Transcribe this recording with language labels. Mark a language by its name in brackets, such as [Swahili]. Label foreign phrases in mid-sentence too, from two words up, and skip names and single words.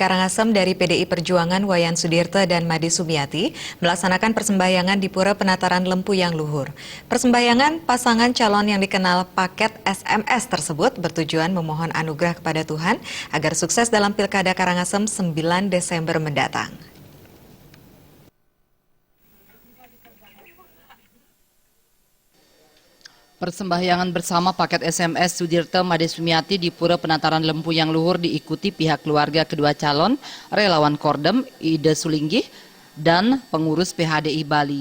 [Indonesian] Karangasem dari PDI Perjuangan Wayan Sudirte dan Made Sumiati melaksanakan persembahyangan di Pura Penataran Lempuyang Luhur. Persembahyangan pasangan calon yang dikenal paket SMS tersebut bertujuan memohon anugerah kepada Tuhan agar sukses dalam Pilkada Karangasem 9 Desember mendatang. Persembahyangan bersama paket SMS Sudirte Made Sumiati di Pura Penataran Lempuyang Luhur diikuti pihak keluarga kedua calon, relawan Kordem, Ida Sulinggih, dan pengurus PHDI Bali.